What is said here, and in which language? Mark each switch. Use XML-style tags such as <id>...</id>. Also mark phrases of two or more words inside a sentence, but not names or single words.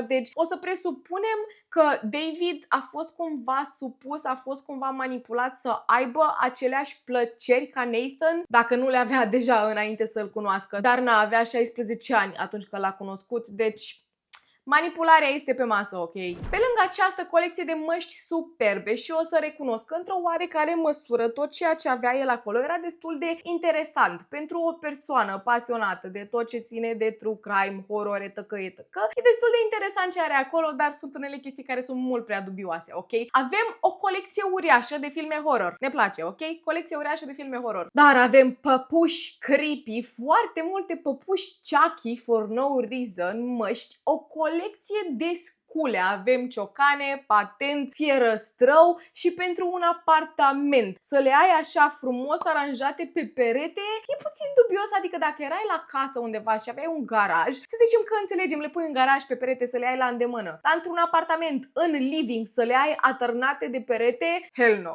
<ro>Deci o să presupunem că David a fost cumva supus, a fost cumva manipulat să aibă aceleași plăceri ca Nathan, dacă nu le avea deja înainte să-l cunoască, dar avea 16 ani atunci când l-a cunoscut, deci manipularea este pe masă, ok? Pe lângă această colecție de măști superbe și o să recunosc că într-o oarecare măsură tot ceea ce avea el acolo era destul de interesant pentru o persoană pasionată de tot ce ține de</ro> <en>true crime,</en> <ro>horror, etc. E destul de interesant ce are acolo, dar sunt unele chestii care sunt mult prea dubioase, ok? Avem o colecție uriașă de filme horror. Ne place, ok? Colecție uriașă de filme horror. Dar avem păpuși creepy, foarte multe păpuși Chucky</ro> <en>for no reason,</en> <ro>măști, o colecție de scule. Avem ciocane, patent, fierăstrău și pentru un apartament să le ai așa frumos aranjate pe perete e puțin dubios, adică dacă erai la casă undeva și aveai un garaj, să zicem că înțelegem, le pui în garaj pe perete să le ai la îndemână, dar într-un apartament, în living, să le ai atârnate de perete,</ro> <en>hell no.</en>